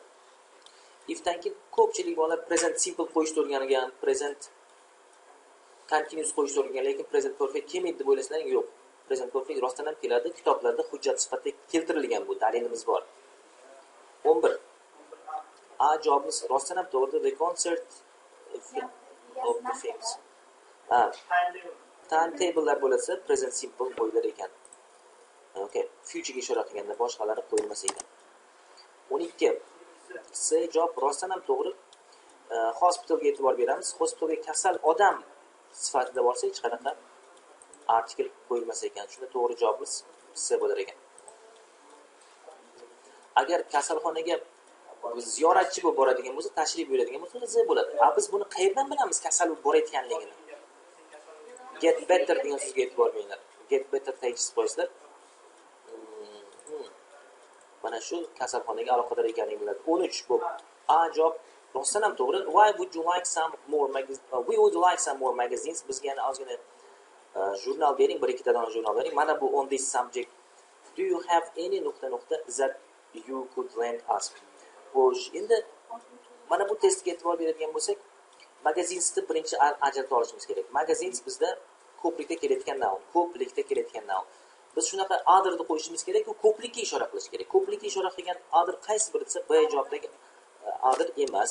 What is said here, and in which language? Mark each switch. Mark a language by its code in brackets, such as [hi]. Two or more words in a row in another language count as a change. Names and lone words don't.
[uz] Ifdan keyin ko'pchilik bolalar [en] present simple [uz] qo'yishni o'rgangan, [en] present continuous [uz] qo'yishni o'rgangan, lekin [en] present perfect [uz] kelmaydi deb o'ylasalaring, yo'q. [en] Present perfect [uz] rostdan ham keladi. Kitoblarda hujjat sifatida keltirilgan bu, dalilimiz bor. 11. A javobimiz rostdan ham to'g'ri. [en] The concert of the films. [uz] Timetable'lar bo'lsa present simple qo'yilar ekan. Okay, future'ga ishora qilganda boshqalari qo'yilmas ekan. 12. C javob rostdan ham to'g'ri. Hospitalga e'tibor beramiz. Hospitalga kasal odam sifatida borsa hech qanaqa artikel qo'yilmas ekan. Shunda to'g'ri javobimiz C bo'lar ekan. Agar kasalxonaga ziyoratchi bo'lib boradigan bo'lsa, tashrif buyuradigan bo'lsa, Z bo'ladi. Biz buni qayerdan bilamiz kasal bo'lib borayotganligini? [en] Get better [uz] degan so'zga e'tibor beringlar. [en] Get better [uz] tegishsiz qo'yasizlar. Mana shu kasalxonaga aloqador ekanligini biladi. 13 bu. A javob rostdan ham to'g'ri. [en] Why would you like some more magazines? We would like some more magazines. [uz] Bizga yana ozgina jurnal bering, bir ikkita dona jurnal bering. Mana bu [en] on this subject. Do you have any that you could lend us? [uz] Xo'sh, endi mana bu testga e'tibor beradigan bo'lsak, magazinsni birinchi ajratib olishimiz kerak. Magazins bizda ko'plikda kelayotgan noun, ko'plikda kelayotgan noun. Biz shunaqa other'ni qo'yishimiz kerak, u ko'plikka ishora qilish kerak. Ko'plikka ishora qilgan other qaysi biri desa, B javobdagi other emas.